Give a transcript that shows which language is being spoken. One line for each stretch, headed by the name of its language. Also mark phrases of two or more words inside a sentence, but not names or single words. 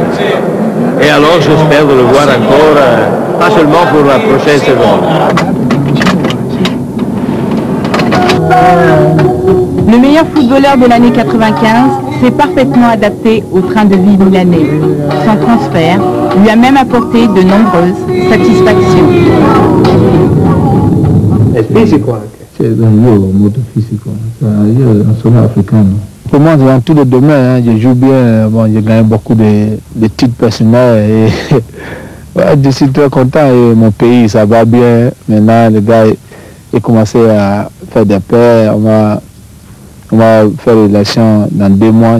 French: Et alors j'espère de le voir encore, pas seulement pour la prochaine saison. Le meilleur footballeur de l'année 95 s'est parfaitement adapté au train de vie milanais. Son transfert lui a même apporté de nombreuses satisfactions.
Italian: È fisico anche. Sì, molto fisico. Io sono africano.
French: Pour moi, dans tous les domaines, je joue bien. Bon, j'ai gagné beaucoup de titres personnels. Et ouais, je suis très content. Et mon pays, ça va bien. Maintenant, les gars, ils commencé à faire des paires. On va faire les élections dans 2 mois.